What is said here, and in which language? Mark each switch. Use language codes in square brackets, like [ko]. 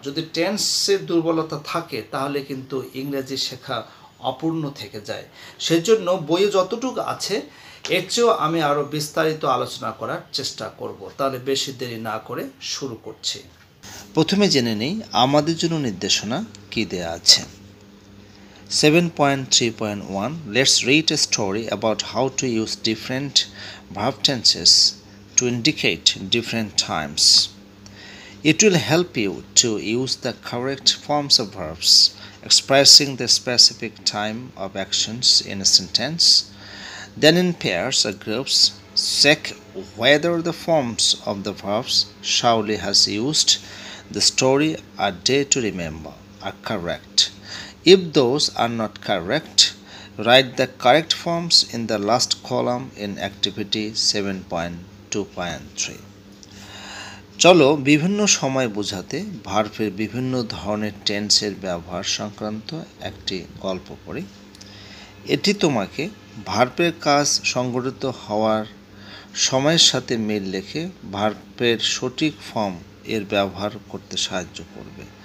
[bn] যদি টেন্সের দুর্বলতা থাকে তাহলে কিন্তু ইংরেজি শেখা অপূর্ণ থেকে যায়। সেজন্য বইয়ে যতটুকু আছে এর চেয়েও আমি আরও বিস্তারিত আলোচনা করার চেষ্টা করব। তাহলে বেশি দেরি না করে শুরু করছি। প্রথমে জেনে নেই আমাদের জন্য নির্দেশনা কী দেয়া আছে। [en] 7.3.1 Let's read a story about how to use different verb tenses to indicate different times. It will help you to use the correct forms of verbs expressing the specific time of actions in a sentence. Then in pairs or groups, check whether the forms of the verbs Shauli has used the story a day to remember are correct. If those are not correct, write the correct forms in the last column in activity 7.2.3. [bn] চলো বিভিন্ন সময় বোঝাতে ভার্বের বিভিন্ন ধরনের টেন্সের ব্যবহার সংক্রান্ত একটি গল্প পড়ি। এটি তোমাকে ভার্বের কাজ সংগঠিত হওয়ার সময়ের সাথে মিল রেখে ভার্বের সঠিক ফর্ম এর ব্যবহার করতে সাহায্য করবে।